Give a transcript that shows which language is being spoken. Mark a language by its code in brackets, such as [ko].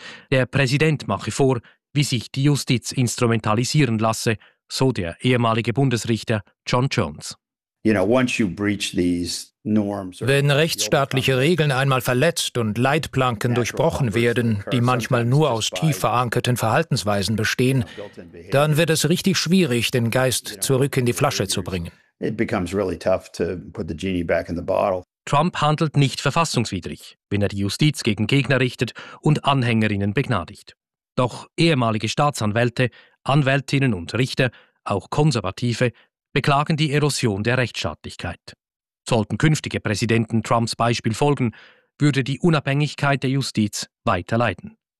[de] Der Präsident mache vor, wie sich die Justiz instrumentalisieren lasse, so der ehemalige Bundesrichter John Jones. [en] You know, once you breach these norms, [de] wenn rechtsstaatliche Regeln einmal verletzt und Leitplanken durchbrochen werden, die manchmal nur aus tief verankerten Verhaltensweisen bestehen, dann wird es richtig schwierig, den Geist zurück in die Flasche zu bringen. [en] It becomes really tough to put the genie back in the bottle. [de] Trump handelt nicht verfassungswidrig, wenn er die Justiz gegen Gegner richtet und Anhängerinnen begnadigt. Doch ehemalige Staatsanwälte, Anwältinnen und Richter, auch Konservative, beklagen die Erosion der Rechtsstaatlichkeit. Sollten künftige Präsidenten Trumps Beispiel folgen, würde die Unabhängigkeit der Justiz weiter leiden.